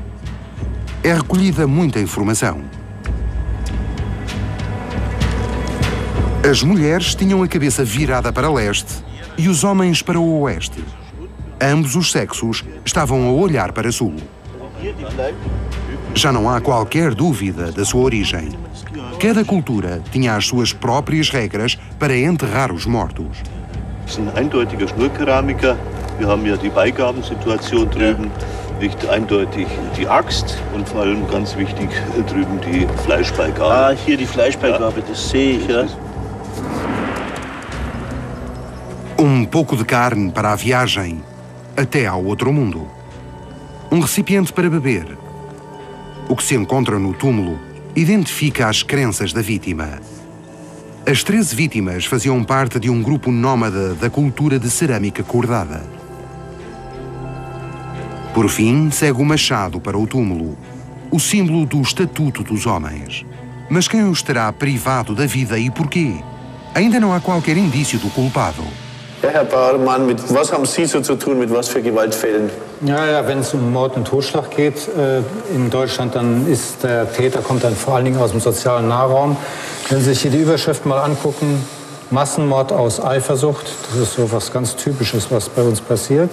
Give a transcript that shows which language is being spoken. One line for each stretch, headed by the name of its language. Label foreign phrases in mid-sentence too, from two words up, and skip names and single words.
Portuguese: É recolhida muita informação. As mulheres tinham a cabeça virada para leste e os homens para o oeste. Ambos os sexos estavam a olhar para sul. Já não há qualquer dúvida da sua origem. Cada cultura tinha as suas próprias regras para enterrar os mortos.
German: Das ist ein eindeutiger Schnurkeramiker. Wir haben ja die Beigabensituation drüben, nicht eindeutig die Axt und vor allem ganz wichtig drüben die Fleischbeigabe. Ah, hier die Fleischbeigabe, das sehe ich. Ja.
Portuguese: Pouco de carne para a viagem até ao outro mundo. Recipiente para beber. O que se encontra no túmulo identifica as crenças da vítima. As 13 vítimas faziam parte de um grupo nómada da cultura de cerâmica cordada. Por fim, segue o machado para o túmulo, o símbolo do estatuto dos homens. Mas quem os terá privado da vida e porquê? Ainda não há qualquer indício do culpado.
German: Ja, Herr Bauermann, mit was haben Sie so zu tun, mit was für Gewaltfällen? Ja, wenn es um Mord und Totschlag geht in Deutschland, dann ist der Täter, kommt dann vor allen Dingen aus dem sozialen Nahraum. Wenn Sie sich hier die Überschrift mal angucken, Massenmord aus Eifersucht, das ist so was ganz Typisches, was bei uns passiert.